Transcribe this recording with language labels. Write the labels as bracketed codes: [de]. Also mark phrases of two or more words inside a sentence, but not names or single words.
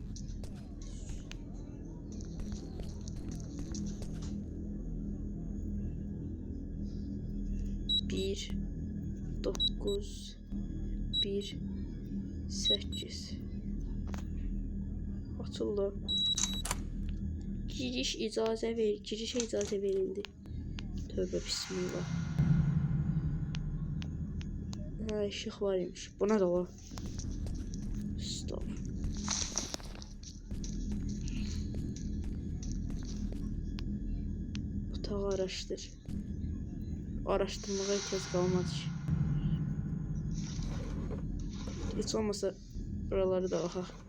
[az] Bir 9 1 8 açıldı. Giriş girişe icazə verildi. Tövbə bismillah. Ha, işıq var imiş. Buna da var. Stop. Otağı araştır. [tr] Araştırmaya ihtiyaç kalmadı ki. Hiç olmasa buraları da bakaq.